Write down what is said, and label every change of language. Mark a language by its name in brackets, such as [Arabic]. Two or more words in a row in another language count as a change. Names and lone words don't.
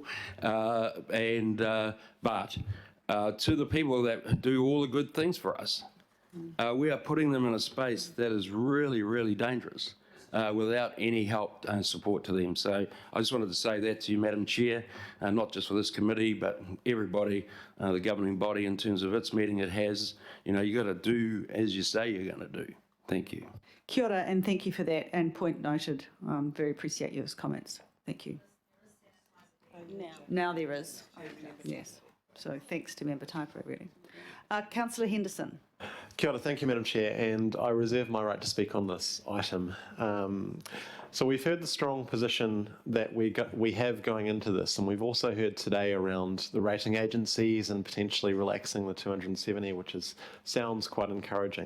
[English] But to the people that do all the good things for us, we are putting them in a space that is really, really dangerous without any help and support to them. So I just wanted to say that to you, Madam Chair, not just for this committee, but everybody, the governing body, in terms of its meeting it has. You got to do as you say you're going to do. Thank you. [Māori] Kia ora, [English] and thank you for that, and point noted. Very appreciate your comments. Thank you. Now there is. Yes. So thanks to Member Taipura, really. Councillor Henderson. [Māori] Kia ora, [English] thank you, Madam Chair, and I reserve my right to speak on this item. So we've heard the strong position that we have going into this, and we've also heard today around the rating agencies and potentially relaxing the 270, which sounds quite encouraging.